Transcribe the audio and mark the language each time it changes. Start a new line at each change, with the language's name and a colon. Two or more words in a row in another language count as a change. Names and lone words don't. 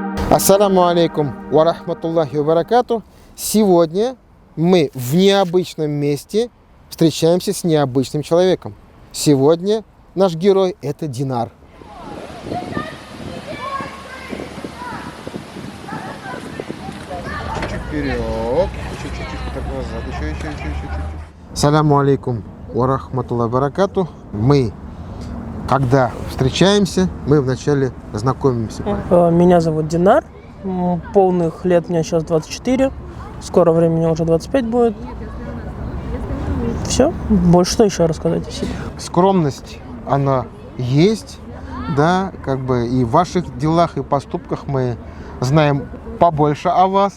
Arabic: السلام عليكم ورحمة الله وبركاته.
Russian: Сегодня мы в необычном месте встречаемся с необычным человеком. Сегодня наш герой – это Динар. Чуть-чуть вперед, чуть-чуть так назад, еще.
Arabic: السلام عليكم ورحمة الله وبركاته.
Russian: Мы, когда встречаемся, мы вначале знакомимся. Меня зовут Динар. Полных лет мне сейчас 24. Скоро времени уже 25 будет. Все. Больше что еще рассказать о себе? Скромность, она есть, да, как бы и в ваших делах и поступках мы знаем побольше о вас.